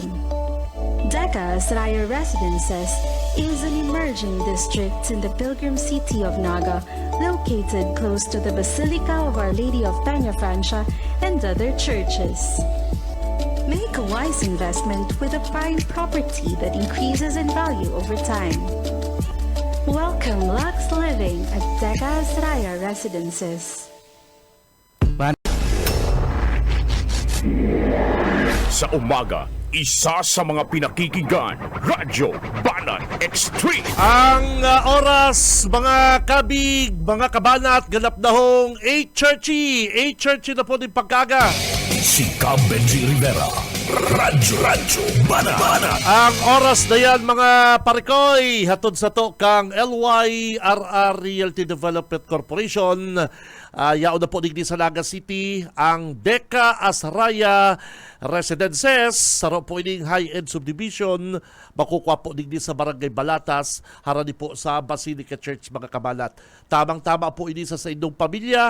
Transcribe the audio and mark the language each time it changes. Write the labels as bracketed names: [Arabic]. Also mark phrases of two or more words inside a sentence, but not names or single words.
[English] Deca Asraya Residences is an emerging district in the pilgrim city of Naga, located close to the Basilica of Our Lady of Peña Francia and other churches. Make a wise investment with a prime property that increases in value over time. Welcome Lux Living at Deca Asraya Residences. [Filipino] Sa umaga, isa sa mga pinakikinggan, Radyo Banat Extreme. [Bikol] Ang oras, mga kabig, mga kabanat, ganap na hong 8:30 na po din pagkaga. Si Cab Benji Rivera. Radyo Banat. Ang oras na yan, mga parikoy, hatod sa to kang LYRR Realty Development Corporation. Yaon na po digdi sa Naga City ang Deca Asraya Residences. Saro po ining [English] high-end subdivision. [Bikol] Makukuha po digdi sa Barangay Balatas. Harani po sa Basilica Church, mga kabalat. Tamang-tama po ini sa inyong pamilya.